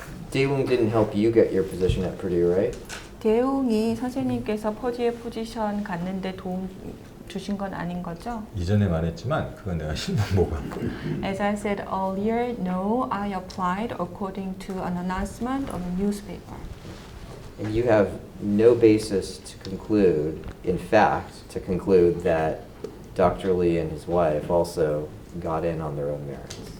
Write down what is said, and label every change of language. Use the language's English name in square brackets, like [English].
[English] Dae-woong didn't help you get your position at Purdue, right? [Korean] 대웅이 선생님께서 퍼지의 포지션 갔는데 도움 주신 건 아닌 거죠? 이전에 말했지만 그건 내가 신문 보고 한 거예요. [English] As I said earlier, no, I applied according to an announcement on a newspaper. And you have no basis to conclude, in fact, to conclude that Dr. Lee and his wife also got in on their own merits.